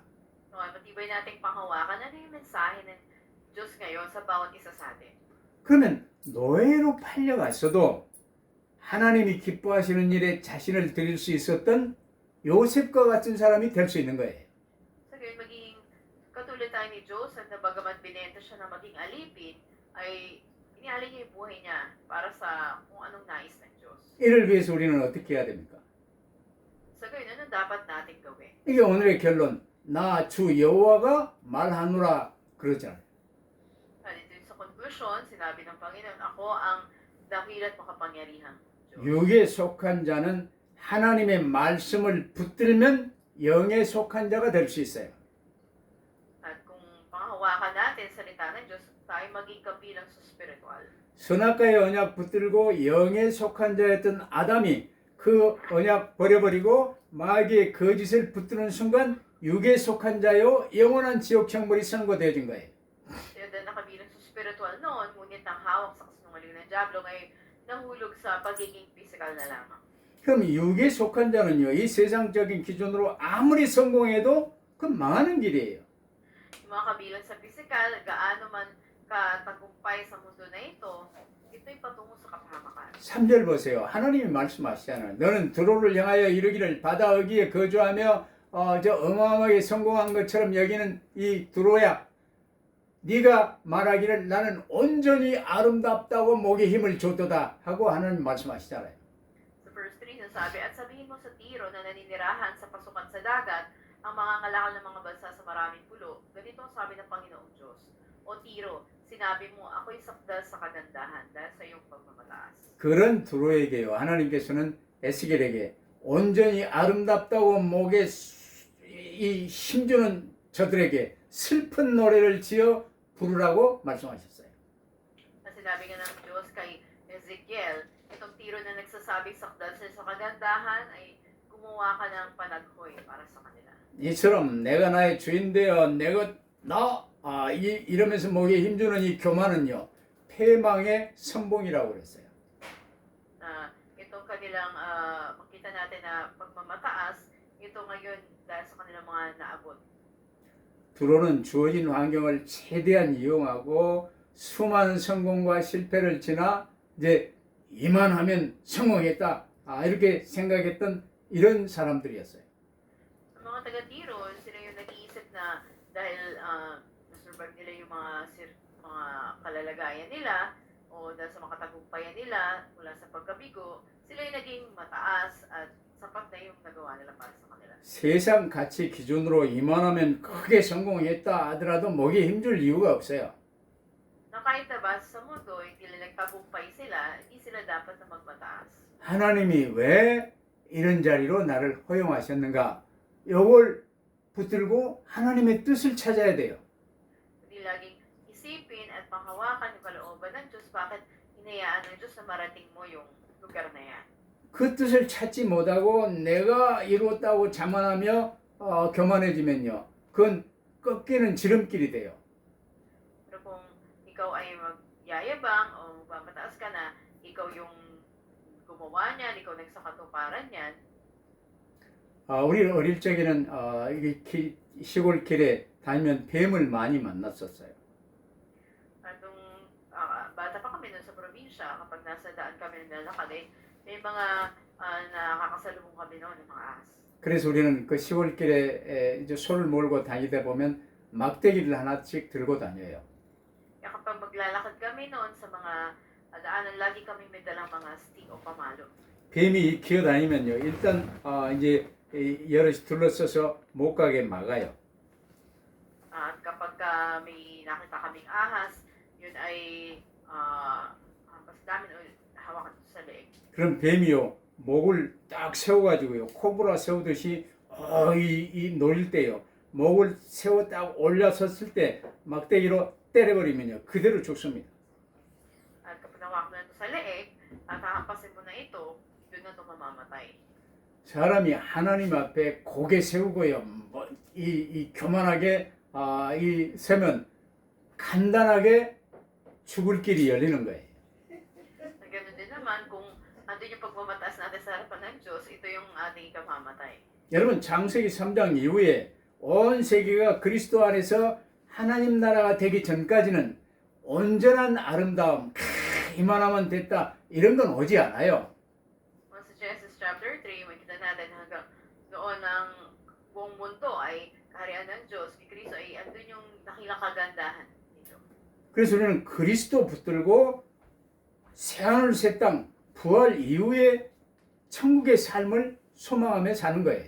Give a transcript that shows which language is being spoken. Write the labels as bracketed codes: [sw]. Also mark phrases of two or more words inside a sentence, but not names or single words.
[tl] No, matibay nating panghawakan ano yung mensahe ng Diyos ngayon sa bawat isa sa atin. [ko] 그러면 노예로 팔려갔어도 하나님이 기뻐하시는 일에 자신을 드릴 수 있었던 요셉과 같은 사람이 될 수 있는 거예요. [tl] So ngayon, maging katulad tayo ni Joseph na bagamat binenta siya na maging alipin, ay inialay niya yung buhay niya para sa kung anong nais ng Diyos. [ko] 이를 위해서 우리는 어떻게 해야 됩니까? [tl] So ngayon, ano dapat natin gawin? [ko] 이게 오늘의 결론. 나 주 여호와가 말하노라 그러잖아요. [tl] Dito sa conclusion, sinabi ng Panginoon, ako ang dakil at makapangyarihang Diyos. [ko] 육에 속한 자는 하나님의 말씀을 붙들면 영에 속한 자가 될 수 있어요. [tl] At kung panghawakan natin salita ng Diyos, tayo maging kabilang sa spiritual. [ko] 선악과의 언약 붙들고 영에 속한 자였던 아담이 그 언약 버려버리고 마귀의 거짓을 붙드는 순간 육에 속한 자요 영원한 지옥 형벌이 선고되어진 거예요. [tl] Kaya dahil nakabilang sa spiritual noon, ngunit ang hawak sa kasinungaling ng Diablo ay nahulog sa pagiging physical na lamang. [ko] 그럼 육에 속한 자는요, 이 세상적인 기준으로 아무리 성공해도 그건 망하는 길이에요. [tl] Yung mga kabilang sa physical, gaano man katagumpay sa mundo na ito, ito'y patungo sa kapahamakan. [ko] 3절 보세요. 하나님이 말씀하시잖아요. 너는 드로를 향하여 이르기를 바다 어귀에 거주하며 저 어마어마하게 성공한 것처럼 여기는 이 드로야, 네가 말하기를 나는 온전히 아름답다고 목에 힘을 줬도다 하고 하나님 말씀하시잖아요. [tl] Sa verse 3, nasabi, at sabihin mo sa Tiro na naninirahan sa pasukan sa dagat, ang mga ngalakal ng mga bansa sa maraming pulo, ganito ang sabi ng Panginoong Diyos. O Tiro, sinabi mo, ako'y sakdal sa kagandahan dahil sa iyong pagmamataas. [ko] 그런 두로에게요 하나님께서는 에스겔에게 온전히 아름답다고 목에 이 힘주는 저들에게 슬픈 노래를 지어 부르라고 말씀하셨어요. [tl] Na sinabi nga ng Diyos kay Ezekiel, itong tiro na nagsasabing sakdal sila sa kagandahan ay gumawa ka ng panaghoy para sa kanila. [ko] 이처럼 내가 나의 주인 되어 내가 이러면서 목에 힘주는 이 교만은요 패망의 선봉이라고 그랬어요. [tl] Na itong kanilang makita natin na pagmamataas, ito ngayon dahil sa kanilang mga naabot. [ko] 두로는 주어진 환경을 최대한 이용하고 수많은 성공과 실패를 지나 이제 이만하면 성공했다 이렇게 생각했던 이런 사람들이었어요. [tl] Ang mga taga-tiro, sila yung nag-iisip na dahil nasurvive nila yung mga kalalagayan nila o dahil sa makatagumpayan nila mula sa pagkabigo, sila yung naging mataas at sapat na yung nagawa nila para sa kanila. [ko] 세상 가치 기준으로 이만하면 크게 성공했다 하더라도 목에 힘줄 이유가 없어요. [tl] Na kahit na ba sa mundo, hindi nila nagtagumpay sila, hindi sila dapat na magmataas. [ko] 하나님이 왜 이런 자리로 나를 허용하셨는가? 이걸 붙들고 하나님의 뜻을 찾아야 돼요. [tl] Hindi laging isipin at panghawakan yung kalooban ng Diyos, bakit hinayaan ng Diyos na marating mo yung lugar na yan. [ko] 그 뜻을 찾지 못하고 내가 이루었다고 자만하며 교만해지면요. 그건 꺾이는 지름길이 돼요. [tl] Pero kung ikaw ay magyayabang o magmamataas ka na, ikaw yung gumawa niyan, ikaw nagsakatuparan niyan, [ko] 우리 어릴 적에는 이게 시골 길에 다니면 뱀을 많이 만났었어요. [tl] at nung bata pa kami nun sa probinsya, kapag nasa daan kami naglalakad, may mga nakakasalubong kami noon ng mga ahas. [ko] 그래서 우리는 그 시골길에 이제 소를 몰고 다니다 보면 막대기를 하나씩 들고 다녀요. [tl] Kaya kapag maglalakad kami noon sa mga daanan, lagi kami may dalang mga stick o pamalo. [ko] 뱀이 기어다니면요. 일단 이제 여럿이 둘러서서 못 가게 막아요. At kapag may nakita kaming ahas, yun ay mas dami hawakan sa leeg. 그럼 뱀이요. 목을 딱 세워가지고요. 코브라 세우듯이 이 놀릴 때요. 목을 세워 딱 올려섰을 때 막대기로 때려버리면요. 그대로 죽습니다. [tl] At kapag nawakan mo na ito sa leeg, at hahampasin mo na ito, yun na ito mamamatay. [ko] 사람이 하나님 앞에 고개 세우고요. 이 교만하게 이 세면 간단하게 죽을 길이 열리는 거예요. [tl] Ganun din naman, kung andun yung pagmamataas natin sa harapan ng Diyos, ito yung ating ikamamatay. [ko] 여러분 창세기 3장 이후에 온 세계가 그리스도 안에서 하나님 나라가 되기 전까지는 온전한 아름다움, 이만하면 됐다 이런 건 오지 않아요. [tl] Sa Genesis chapter 3, makita natin hanggang noon ang buong mundo ay kaharian ng Diyos, ni Kristo ay andun yung dakilang kagandahan nito. [ko] 그래서 우리는 그리스도 붙들고 새하늘 새 땅 부활 이후에 천국의 삶을 소망하며 사는 거예요.